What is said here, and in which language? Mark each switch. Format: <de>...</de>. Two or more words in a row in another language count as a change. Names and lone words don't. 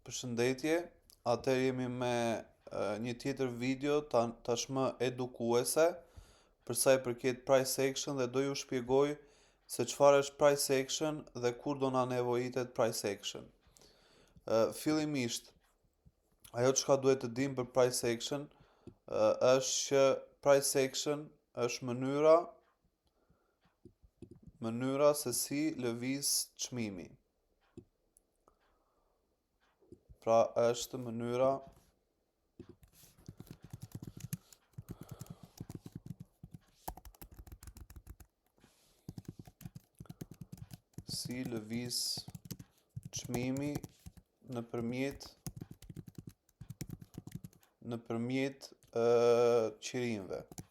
<sq>Përshëndetje, atëherë jemi me një tjetër video tashmë edukuese për sa i përket</sq> <en>price action</en> <sq>dhe do ju shpjegoj se çfarë është</sq> <en>price action</en> <sq>dhe kur do na nevojitet</sq> <en>price action.</en> <sq>Fillimisht, ajo çka duhet të dim për</sq> <en>price action</en> <sq>është që</sq> <en>price action</en> <sq>është mënyra se si lëviz çmimi. Pra është mënyra si lëviz çmimi nëpërmjet qirinjve.</sq>